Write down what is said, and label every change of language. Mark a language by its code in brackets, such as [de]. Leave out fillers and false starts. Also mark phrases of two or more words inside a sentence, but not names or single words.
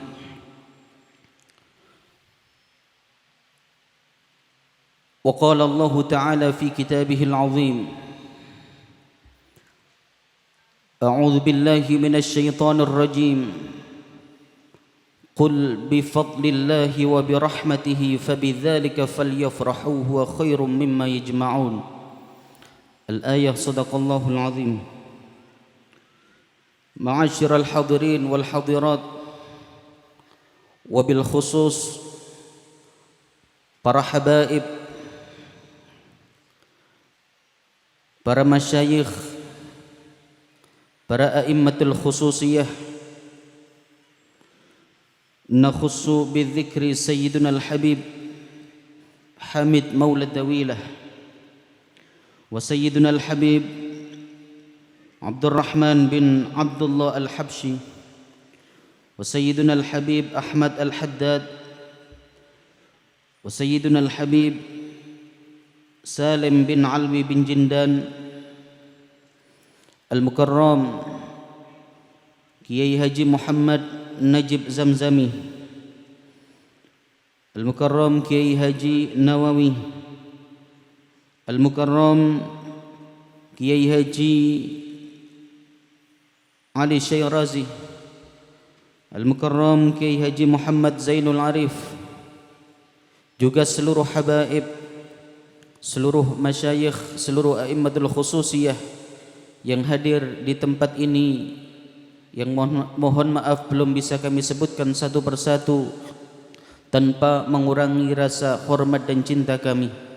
[ar] وقال الله تعالى في كتابه العظيم: أعوذ بالله من الشيطان الرجيم، قل بفضل الله وبرحمته فبذلك فليفرحوا هو خير مما يجمعون. الآية. صدق الله العظيم. معاشر الحاضرين والحاضرات, وبالخصوص [id] para habaib, para masyayikh, [ar] para الأئمة الخصوصية نخص بذكر سيدنا الحبيب حامد مولى الدويلة وسيدنا الحبيب عبد الرحمن بن عبد الله الحبشي وسيدنا الحبيب أحمد الحداد وسيدنا الحبيب سالم بن علوي بن جندان المكرم Kiai Haji محمد نجيب زمزمي, المكرم Kiai Haji نواوي، المكرم Kiai Haji علي شيرازي، المكرم Kiai Haji Ali Syairazi, al-Mukarram Kiai [id] Haji Muhammad Zainul Arif, juga seluruh habaib, seluruh masyayikh, seluruh [ar] الأئمة الخصوصية [id] yang hadir di tempat ini, yang mohon maaf belum bisa kami sebutkan satu persatu tanpa mengurangi rasa hormat dan cinta kami.